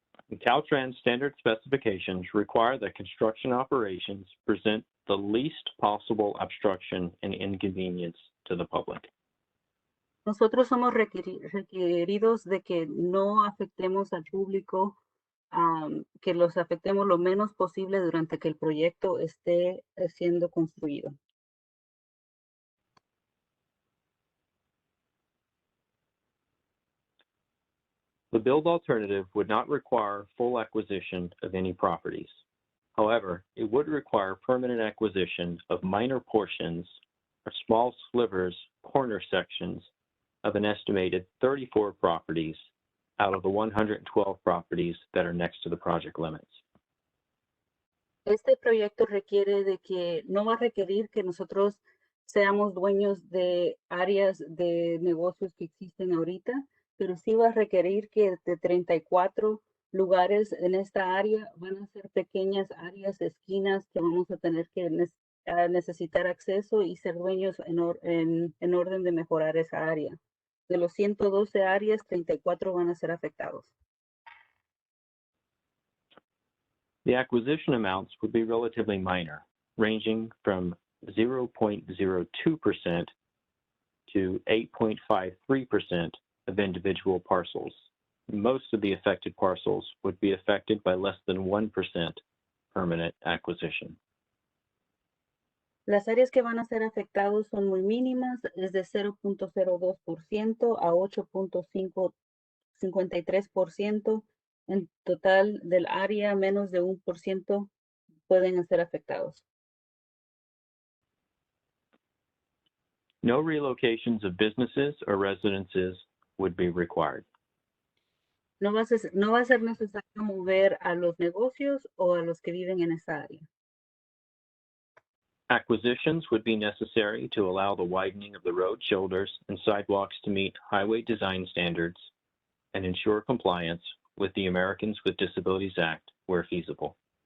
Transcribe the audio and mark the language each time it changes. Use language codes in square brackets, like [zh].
[en] The Caltrans standard specifications require that construction operations present the least possible obstruction and inconvenience to the public. [es] Nosotros somos requeridos de que no afectemos al público, que los afectemos lo menos posible durante que el proyecto esté siendo construido. [en] The build alternative would not require full acquisition of any properties. However, it would require permanent acquisition of minor portions or small slivers, corner sections of an estimated 34 properties out of the 112 properties that are next to the project limits. [es] Este proyecto requiere de que no va a requerir que nosotros seamos dueños de áreas de negocios que existen ahorita, pero sí va a requerir que de 34 lugares en esta área van a ser pequeñas áreas, esquinas que vamos a tener que necesitar acceso y ser dueños en orden de mejorar esa área. De los 112 áreas, 34 van a ser afectados. [en] The acquisition amounts would be relatively minor, ranging from 0.02% to 8.53% of individual parcels. Most of the affected parcels would be affected by less than 1% permanent acquisition. [es] Las áreas que van a ser afectados son muy mínimas, es de 0.02% a 8.53%. En total del área, menos de 1% pueden ser afectados. [en] No relocations of businesses or residences would be required. [es] No va a ser necesario mover a los negocios o a los que viven en esa área. [en] Acquisitions would be necessary to allow the widening of the road shoulders and sidewalks to meet highway design standards and ensure compliance with the Americans with Disabilities Act where feasible.